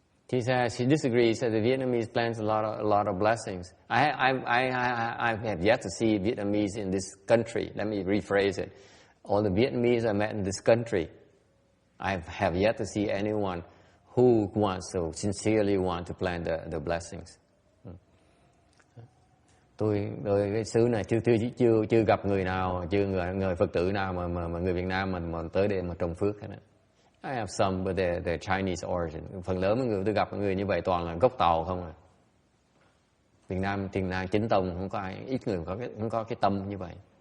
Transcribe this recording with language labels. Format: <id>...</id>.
<en>She disagrees that the Vietnamese plants a lot of blessings. I have yet to see Vietnamese in this country. Let me rephrase it. All the Vietnamese I met in this country, I have yet to see anyone who wants to sincerely want to plant the blessings.</en> <vi>Tôi cái xứ này chưa gặp người nào, người Phật tử nào mà người Việt Nam mà tới đây mà trồng phước hết á.</vi> <en>I have some, but they're Chinese origin.</en> <vi>Phần lớn người tôi gặp người như vậy toàn là gốc Tàu không à. Việt Nam Tiền Nam chính tông không có ai, ít người không có cái tâm như vậy.</vi>